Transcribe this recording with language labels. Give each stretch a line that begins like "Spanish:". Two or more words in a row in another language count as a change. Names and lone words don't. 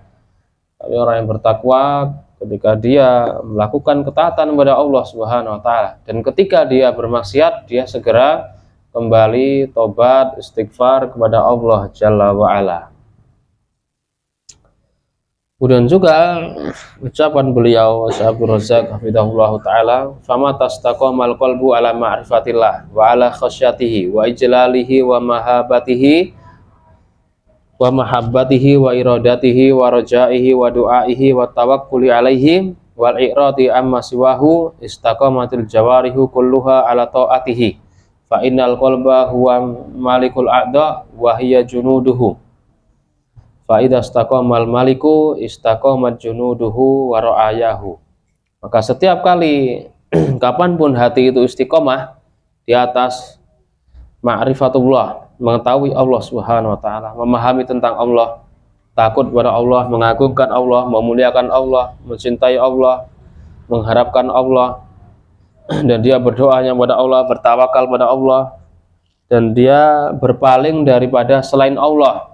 Indonesian: Tapi orang yang bertakwa ketika dia melakukan ketaatan kepada Allah
Arabic: سبحانه وتعالى,
Indonesian: dan ketika dia bermaksiat dia segera kembali tobat istighfar kepada Allah
Arabic: جل وعلا.
Indonesian: Kemudian juga ucapan beliau
Arabic: عبد الرزاق حفظه الله تعالى، فما استقام القلب على معرفة الله وعلى خشيته وإجلاله ومحبته وإرادته ورجائه ودعائه والتوكل عليه والإعراض عما سواه استقامت الجوارح كلها على طاعته فإن القلب هو ملك الأعضاء وهي جنوده فإذا استقام الملك استقامت جنوده ورعاياه.
Indonesian: Maka setiap kali kapanpun hati itu istiqomah di atas ma'rifatullah, mengetahui Allah
Arabic: سبحانه وتعالى,
Indonesian: memahami tentang Allah, takut kepada Allah, mengagungkan Allah, memuliakan Allah, mencintai Allah, mengharapkan Allah, dan dia berdoanya kepada Allah, bertawakal pada Allah, dan dia berpaling daripada selain Allah.